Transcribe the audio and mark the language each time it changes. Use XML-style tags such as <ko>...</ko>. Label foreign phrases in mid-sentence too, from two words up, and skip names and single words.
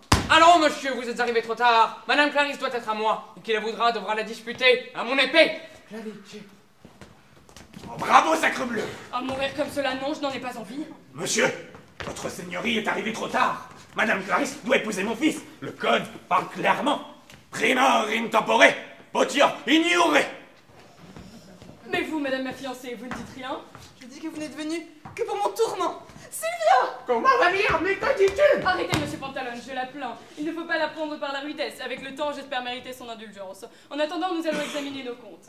<fr>Allons, monsieur, vous êtes arrivé trop tard. Madame Clarisse doit être à moi. Et qui la voudra devra la disputer à mon épée. Oh, bravo, sacrebleu! À mourir comme cela, non, je n'en ai pas envie. Monsieur, votre seigneurie est arrivée trop tard. Madame Clarisse doit épouser mon fils. Le code parle clairement.</fr> <la>Primor in tempore, potior in iure.</la> <fr>Mais vous, madame ma fiancée, vous ne dites rien? Je dis que vous n'êtes venu que pour mon tourment. Sylvia! Comment va dire? Mais que dis-tu? Arrêtez, monsieur Pantalone, je la plains. Il ne faut pas la prendre par la rudesse. Avec le temps, j'espère mériter son indulgence. En attendant, nous allons examiner nos comptes.</fr>